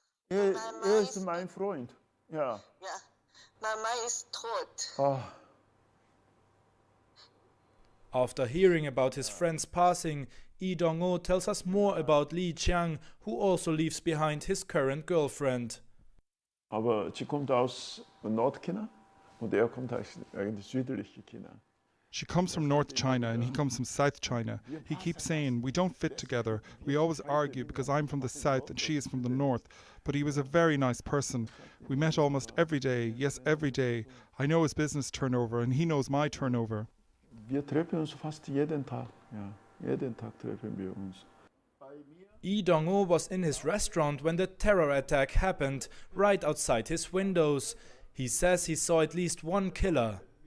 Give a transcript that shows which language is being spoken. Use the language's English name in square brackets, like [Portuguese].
[German] Ist mein Freund. Ja. Ja, Mama ist tot. Oh. [English] After hearing about his friend's passing, Yi Dong-o tells us more about Li Chang, who also leaves behind his current girlfriend. [German] Aber sie kommt aus Nordchina und kommt eigentlich südliche China. [English] She comes from North China and he comes from South China. He keeps saying, "We don't fit together. We always argue because I'm from the south and she is from the north." But he was a very nice person. We met almost every day. Yes, every day. I know his business turnover and he knows my turnover. [German] Wir treffen uns fast jeden Tag. Ja, jeden Tag treffen wir uns. [English] Yi Dong-o was in his restaurant when the terror attack happened, right outside his windows. He says he saw at least one killer.